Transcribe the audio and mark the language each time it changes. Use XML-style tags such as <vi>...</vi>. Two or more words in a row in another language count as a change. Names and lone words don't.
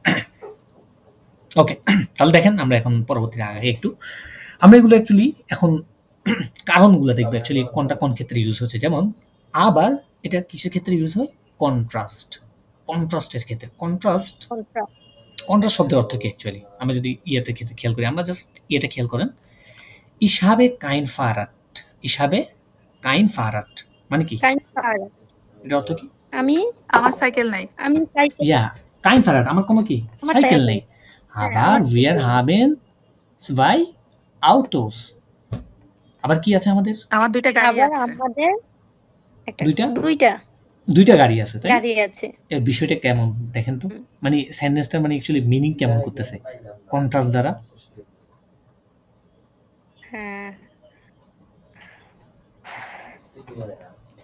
<bn>ওকে, তাহলে দেখেন আমরা এখন পরবর্তীতে আগে একটু আমরা এগুলো অ্যাকচুয়ালি এখন কারণগুলো দেখবো অ্যাকচুয়ালি কোনটা কোন ক্ষেত্রে ইউজ হচ্ছে। যেমন আবার এটা কিসের ক্ষেত্রে ইউজ হয়? কন্ট্রাস্ট, কন্ট্রাস্টের ক্ষেত্রে। কন্ট্রাস্ট, কন্ট্রাস্ট শব্দের অর্থ কি অ্যাকচুয়ালি? আমরা যদি ইয়েতে ক্ষেত্রে খেয়াল করি, আমরা জাস্ট ইয়েটা খেয়াল করেন,</bn> <de>Ich habe kein Fahrrad, ich habe kein Fahrrad</de> <bn>মানে কি? এটার অর্থ কি? আমার সাইকেল নাই। আমি সাইকেল,</bn> <de>Ja, kein Fahrrad,</de> <bn>আমার কোনো কি? আমার সাইকেল সাইকেল নেই। নেই। হ্যাঁ,</bn> <de>Aber</de> <bn>আমার</bn> <de>wir</de> <bn>সাইকেল নেই।</bn> <de>haben zwei Autos,</de> <bn>আবার কি আছে আমাদের? আমার 2টা গাড়ি আবার আছে। আমাদের একটা দুইটা দুইটা গাড়ি আছে, তাই না? গাড়ি আছে। এর বিষয়টা কেমন দেখেন তো, মানে সেন্টেন্সটা মানে অ্যাকচুয়ালি মিনিং কেমন করতেছে কন্ট্রাস্ট দ্বারা? হ্যাঁ,</bn>